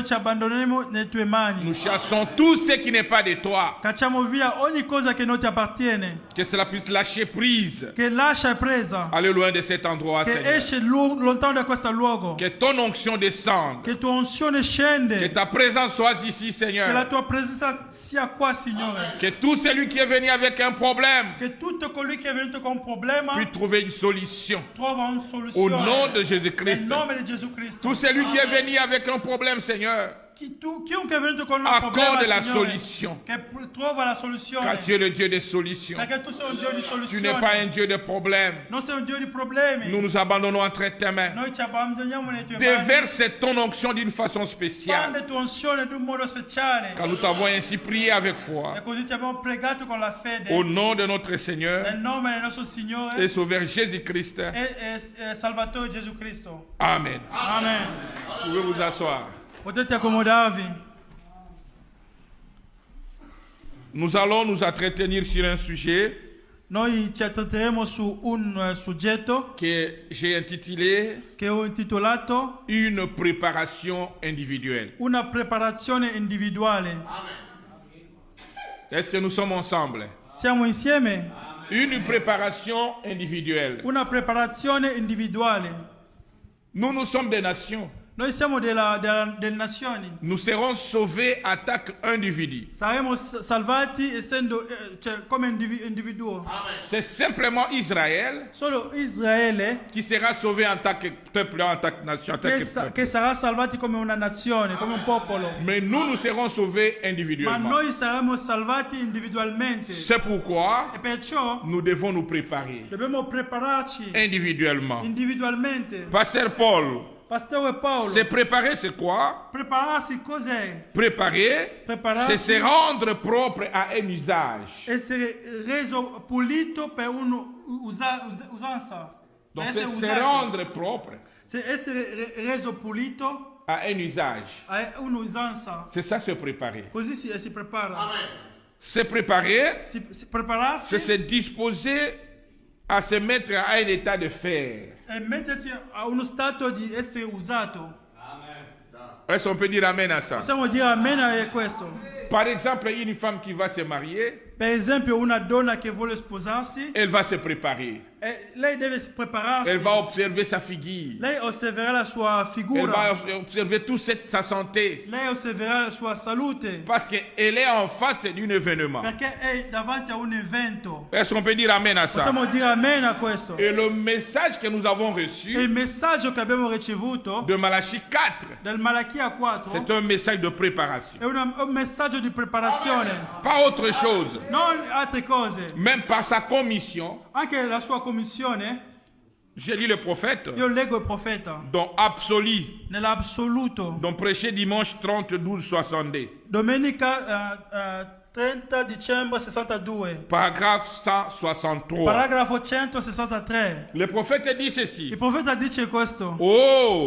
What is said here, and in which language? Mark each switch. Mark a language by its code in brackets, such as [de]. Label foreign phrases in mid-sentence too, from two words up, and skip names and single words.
[it] Noi ci abbandoniamo nelle tue mani. [fr] Nous chassons tout ce qui n'est pas de toi. [it] Cacciamo via ogni cosa che non ti appartiene, [fr] Que cela puisse lâcher prise. [it] che lascia presa, [fr] Aller loin de cet endroit, [it] che [fr] Seigneur. [it] esce lontano da questo luogo, [fr] Que ton onction descende. [it] che tua unzione [fr] Que [it] scende, [fr] ta présence soit ici, [it] che la [fr] Seigneur. [it] tua presenza sia qua, Signore. [fr] Que tout celui qui est venu avec un problème [it] Che tutto colui che è venuto con un problema [fr] puisse trouver une solution. [it] trova una [fr] Au [it] soluzione. [fr] nom de [it] Nel [fr] Jésus-Christ. [it] nome di Gesù Cristo. [fr] Tout celui qui est venu avec un problème, Seigneur, [it] Chiunque è venuto con un [fr] accorde [it] problema, [fr] la [it] Signore, [fr] solution. [it] che trova la [fr] Car [it] soluzione. [fr] tu es le Dieu des solutions. [it] Perché tu sei un Dio di [fr] Tu n'es pas [it] soluzioni. [fr] un Dieu de problèmes. [it] Non sei un Dio di problemi. [fr] Nous nous abandonnons entre tes mains. [it] Noi ci abbandoniamo nelle tue mani. [fr] Déverse ton onction d'une façon spéciale. [it] Pande tua unzione in un modo speciale. [fr] Car nous t'avons ainsi prié avec foi. [it] E così ti abbiamo pregato con la fede. [fr] Au nom de notre Seigneur [it] Nel nome del nostro Signore [fr] et Sauveur Jésus-Christ. [it] e Salvatore Gesù Cristo. [fr] Amen. [it] Amen. [fr] Vous pouvez vous asseoir. [it] Potete accomodarvi. [fr] Nous allons nous entretenir sur un sujet [it] Noi ci tratteremo su un soggetto [fr] que j'ai intitulé [it] che ho intitolato [fr] Une préparation individuelle. [it] Una preparazione individuale. [fr] Est-ce que nous sommes ensemble? [it] Siamo insieme? [fr] Une préparation individuelle. [it] Una preparazione individuale. [fr] Nous sommes des nations. [it] Noi siamo delle nazioni. [fr] Nous serons sauvés à attaque individu. [it] Saremo salvati essendo come individuo. [fr] C'est simplement Israël [it] Solo Israele [fr] qui sera sauvé en tant que peuple, en tant que nation, en tant que peuple. [it] che sarà salvati come una nazione, come un popolo. [fr] Mais nous serons sauvés [it] Ma [fr] individuellement. [it] noi saremo salvati individualmente. [fr] C'est pourquoi [it] E perciò [fr] nous devons nous préparer [it] dobbiamo prepararci [fr] individuellement. [it] individualmente. [fr] Pasteur Paul, [it] Pastore Paolo, [fr] se préparer, c'est quoi? [it] prepararsi cos'è? [fr] Préparer, c'est se rendre propre à un usage. [it] Essere reso pulito per un'usanza. [fr] Donc, [it] Essere [fr] c'est se [it] usato. [fr] rendre propre [it] Se essere reso pulito [fr] à un usage. [it] è un'usanza. [fr] C'est ça, se préparer. [it] Così si prepara. [fr] Se préparer, [it] Si prepararsi [fr] c'est se disposer à se mettre à un état de faire. [it] e mettersi a uno stato di essere usato. [fr] Est-ce qu'on peut dire amen à ça? [it] Possiamo dire amen a questo. [fr] Par exemple, une femme qui va se marier, [it] per esempio una donna che vuole sposarsi, [fr] elle va se préparer. [it] lei deve prepararsi. [fr] Elle va observer sa figure. [it] Lei osserverà la sua [fr] Elle [it] figura. [fr] va observer toute sa santé. [it] Lei osserverà la sua salute. [fr] Parce qu'elle est en face d'un événement. [it] Perché è davanti a un evento. [fr] Est-ce qu'on peut dire amen à ça? [it] Possiamo dire amen a questo. [fr] Et le message que nous avons reçu [it] E il messaggio che abbiamo ricevuto [fr] de Malachie 4, [it] del Malachia 4 [fr] c'est un message de préparation. [it] è un messaggio di preparazione. [fr] Pas autre chose. [it] Non altre cose. [fr] Même par sa commission, [it] Anche la sua commissione, [fr] j'ai lu le prophète, [it] io leggo il profeta, [fr] dont absolu, [it] nell'assoluto. [fr] dont prêché dimanche 30, 12, 62. [it] Domenica 30 dicembre 62. [fr] Paragraphe 163. [it] Paragrafo 163. [fr] Le prophète dit [it] Il [fr] ceci. [it] profeta dice questo. Oh,